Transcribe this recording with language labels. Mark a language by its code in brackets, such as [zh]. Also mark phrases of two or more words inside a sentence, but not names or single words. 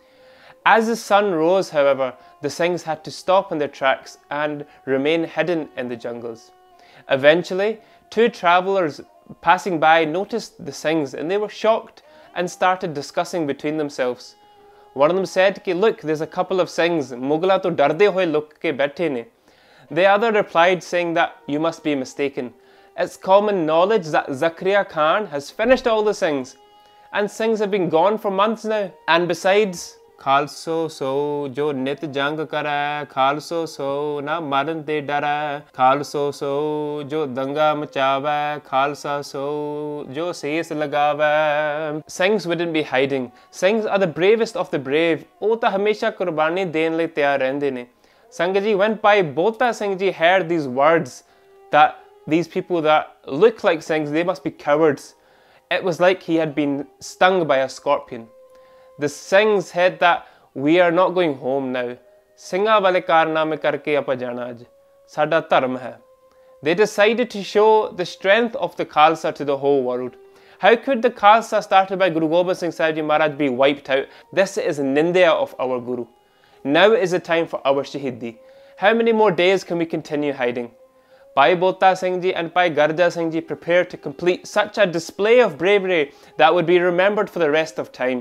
[en] As the sun rose, however, the Singhs had to stop in their tracks and remain hidden in the jungles. Eventually, two travellers passing by noticed the Singhs and they were shocked and started discussing between themselves. One of them said, "Look, there's a couple of Singhs, [pa] ਮੁਗਲਾਂ ਤੋਂ ਡਰਦੇ ਹੋਏ ਲੁਕ ਕੇ ਬੈਠੇ ਨੇ." [en] The other replied saying that you must be mistaken. It's common knowledge that Zakharia Khan has finished all the Singhs, and Singhs have been gone for months now. And besides, [pa] ਖਾਲਸਾ ਸੋ ਜੋ ਨਿਤ ਜੰਗ ਕਰੇ, ਖਾਲਸਾ ਸੋ ਨਾ ਮਰਨ ਤੇ ਡਰੇ, ਖਾਲਸਾ ਸੋ ਜੋ ਦੰਗਾ ਮਚਾਵੇ, ਖਾਲਸਾ ਸੋ ਜੋ ਸੀਸ ਲਗਾਵੇ. [en] Singhs wouldn't be hiding. Singhs are the bravest of the brave. [pa] ਉਹ ਤਾਂ ਹਮੇਸ਼ਾ ਕੁਰਬਾਨੀ ਦੇਣ ਲਈ ਤਿਆਰ ਰਹਿੰਦੇ ਨੇ. [en] Sangat Ji, when Bhai Bota Singh Ji heard these words that these people that look like Singhs, they must be cowards. It was like he had been stung by a scorpion. The Singhs said that we are not going home now. [pa] ਸਿੰਘਾਂ ਵਾਲੇ ਕਾਰਨਾਮੇ ਕਰਕੇ ਆਪਾਂ ਜਾਣਾ ਅੱਜ. ਸਾਡਾ ਧਰਮ ਹੈ. [en] They decided to show the strength of the Khalsa to the whole world. How could the Khalsa started by Guru Gobind Singh Sahib Ji Maharaj be wiped out? This is Nindya of our Guru. Now is the time for our Shahidi. How many more days can we continue hiding? Bhai Bota Singh Ji and Bhai Garja Singh Ji prepared to complete such a display of bravery that would be remembered for the rest of time.